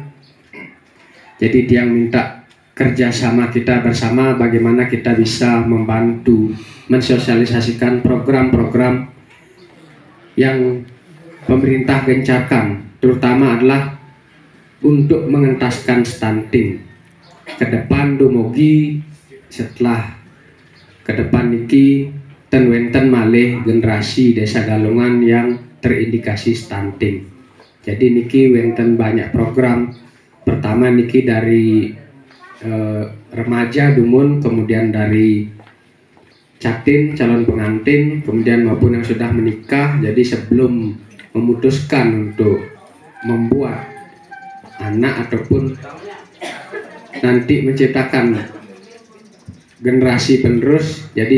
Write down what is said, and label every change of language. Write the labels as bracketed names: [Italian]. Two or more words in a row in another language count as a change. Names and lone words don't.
[Indonesian] Jadi tiang minta kerjasama kita bersama bagaimana kita bisa membantu mensosialisasikan program-program yang pemerintah gencarkan, terutama adalah untuk mengentaskan stunting. Ke depan dumugi setelah ke depan [Balinese] niki ten wenten malih [Indonesian] generasi Desa Galungan yang terindikasi stunting. Jadi [Balinese] niki wenten [Indonesian] banyak program. Pertama niki dari remaja dumun, kemudian dari catin calon pengantin, kemudian maupun yang sudah menikah. Jadi sebelum memutuskan untuk membuat anak ataupun nanti menciptakan generasi penerus, jadi